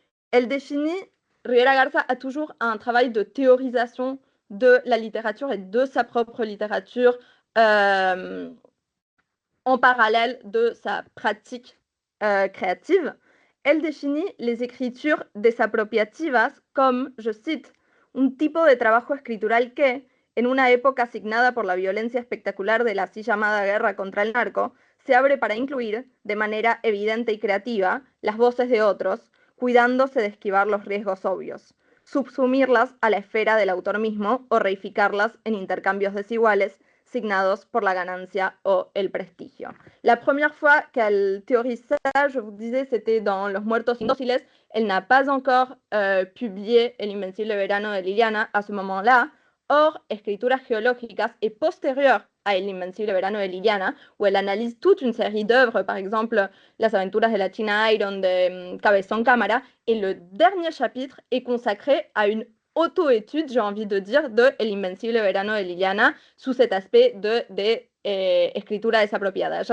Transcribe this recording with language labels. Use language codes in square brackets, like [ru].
[fr] Elle définit, Rivera Garza a toujours un travail de théorisation de la littérature et de sa propre littérature en parallèle de sa pratique créative. [es] Elle définit les écritures desapropiativas comme, je cite, un tipo de trabajo escritural que, en una época asignada por la violencia espectacular de la así llamada guerra contra el narco, se abre para incluir, de manera evidente y creativa, las voces de otros, cuidándose de esquivar los riesgos obvios, subsumirlas a la esfera del autor mismo o reificarlas en intercambios desiguales, signados por la ganancia o el prestigio. [fr] La première fois qu'elle théorise ça, je vous disais, c'était dans Los Muertos Indóciles. Elle n'a pas encore publié El Invencible Verano de Liliana à ce moment-là. Or, Escrituras Geológicas est postérieure à El Invencible Verano de Liliana, où elle analyse toute une série d'œuvres, par exemple Las Aventuras de la China Iron de Cabezón Cámara, et le dernier chapitre est consacré à une auto-étude, j'ai envie de dire, de El Invencible Verano de Liliana, sous cet aspect de escritura desapropiada.